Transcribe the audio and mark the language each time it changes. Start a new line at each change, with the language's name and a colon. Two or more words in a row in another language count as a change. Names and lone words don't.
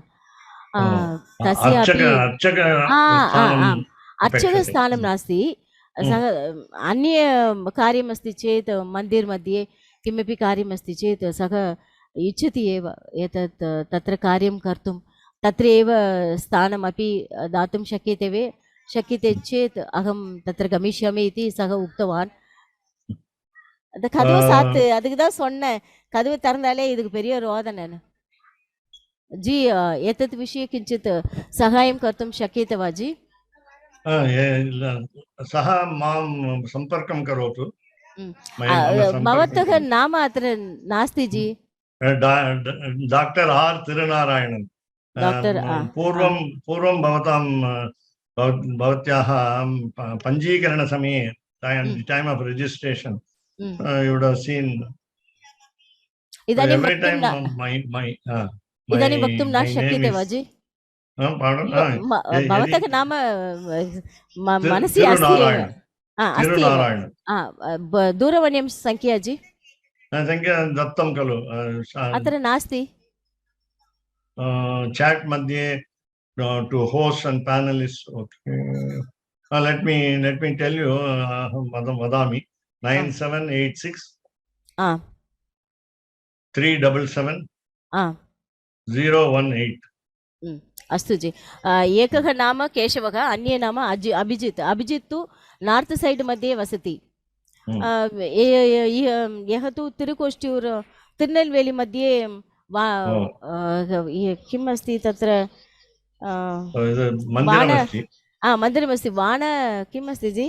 Sanskrit: तस्यापि अर्चकस्थानं नास्ति, सः अन्य कार्यमस्ति चेत्, मन्दिर् मध्ये किमपि कार्यमस्ति चेत् सः इच्छति एव एतत् तत्र कार्यं कर्तुं। तत्र एव स्थानमपि दातुं शक्यते चेत् अहं तत्र गमिष्यामि इति सः उक्तवान्.
Tamil: அந்த கதவை சாத்து, அதுக்கு தான் சொன்னேன், கதவை திறந்தாலே இதுக்கு பெரிய ரோதனை. ஜி,
Sanskrit: एतत् विषये किञ्चित् सहायं कर्तुं शक्यते वा जि? सः मां सम्पर्कं करोतु। भवतः नाम अत्र नास्ति जि। डाक्टर् आर् तिरुनारायणन्। पूर्वं भवत्याः पञ्जीकरणसमये,
English: time of registration, you would have seen
Sanskrit: इदानीं
English: every time
Sanskrit: इदानीं वक्तुं न शक्यते वा जि? भवतः नाम मनसि अस्ति एव। अस्ति एव। दूरवाण्यां संख्या जि? संख्या दत्तं खलु, अत्र नास्ति। चाट् मध्ये
English: to host and panelists. Okay, let me tell you, vadami 9786 377 018.
Sanskrit: अस्तु जि। एकः नाम केशवः, अन्य नाम अभिजित्। अभिजित् तु
English: north side
Sanskrit: मध्ये वसति। यः तु तिरुनेल्वेलि मध्ये किम् अस्ति तत्र, मन्दिरमस्ति, किम् अस्ति जि?